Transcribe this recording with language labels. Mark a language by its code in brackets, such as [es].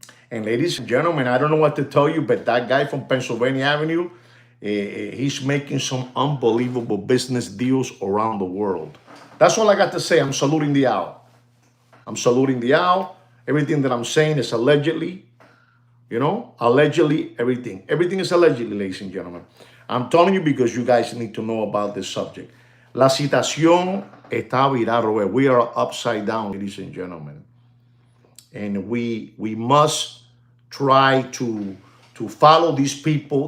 [en] And ladies and gentlemen, I don't know what to tell you, but that guy from Pennsylvania Avenue, he's making some unbelievable business deals around the world. That's all I got to say. I'm saluting the owl. I'm saluting the owl. Everything that I'm saying is allegedly, allegedly everything. Everything is allegedly, ladies and gentlemen. I'm telling you because you guys need to know about this subject. [es] La situación está virada. [en] We are upside down, ladies and gentlemen. And we must try to follow these people.